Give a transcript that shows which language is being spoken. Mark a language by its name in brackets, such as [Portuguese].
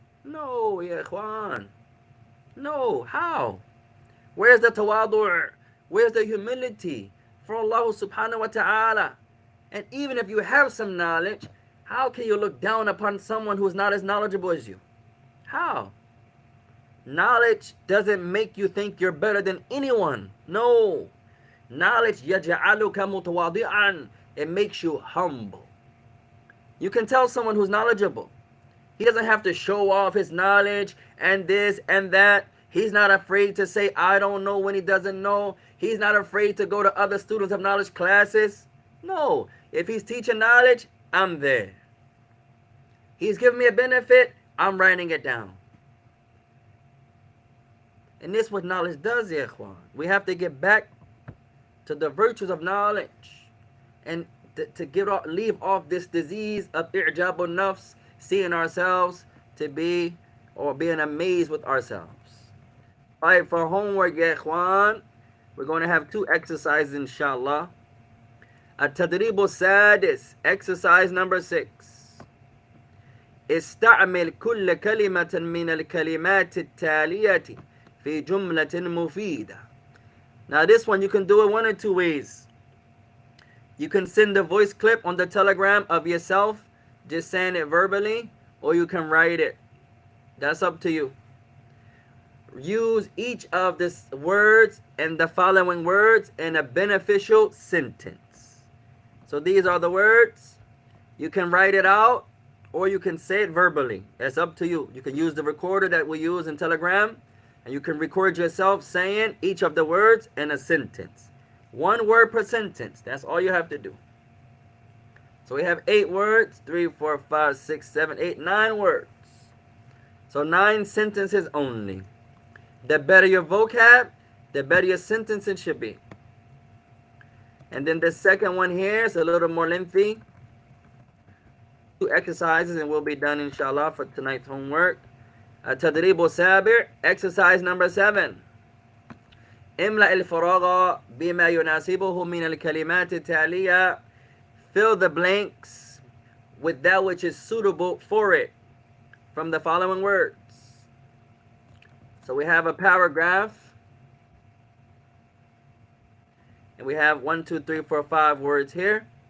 [English] No, ya ikhwan. No, how? Where's the tawadu'? Where's the humility? for Allah subhanahu wa ta'ala. And even if you have some knowledge, how can you look down upon someone who's not as knowledgeable as you? How? Knowledge doesn't make you think you're better than anyone. No. [Arabic] Knowledge يَجْعَلُكَ مُتَوَاضِعًا. [English] It makes you humble. You can tell someone who's knowledgeable. He doesn't have to show off his knowledge and this and that. He's not afraid to say, I don't know, when he doesn't know. He's not afraid to go to other students of knowledge classes. No. If he's teaching knowledge, I'm there. He's giving me a benefit, I'm writing it down. And this is what knowledge does, ya ikhwan. We have to get back to the virtues of knowledge and to leave off this disease of i'jabun nafs, seeing ourselves to be or being amazed with ourselves. Alright, for homework, ya ikhwan, we're going to have 2 exercises, inshallah. [Arabic] التدريب السادس, [English] exercise number 6. [Arabic] استعمل كل كلمة من الكلمات التالية في جملة مفيدة. [English] Now this one you can do it one or 2 ways. You can send a voice clip on the Telegram of yourself just saying it verbally, or you can write it. That's up to you. Use each of these words and the following words in a beneficial sentence. So these are the words. You can write it out or you can say it verbally. It's up to you. You can use the recorder that we use in Telegram, and you can record yourself saying each of the words in a sentence. 1 word per sentence. That's all you have to do. So we have 8 words. 3, 4, 5, 6, 7, 8, 9 words. So 9 sentences only. The better your vocab, the better your sentence should be. And then the second one here is a little more lengthy. 2 exercises and we'll be done inshallah for tonight's homework. [Arabic] التدريب السابع, [English] exercise number 7. [Arabic] املأ الفراغ بما يناسبه من الكلمات التالية. [English] Fill the blanks with that which is suitable for it from the following words. So we have a paragraph, and we have 1, 2, 3, 4, 5 words here.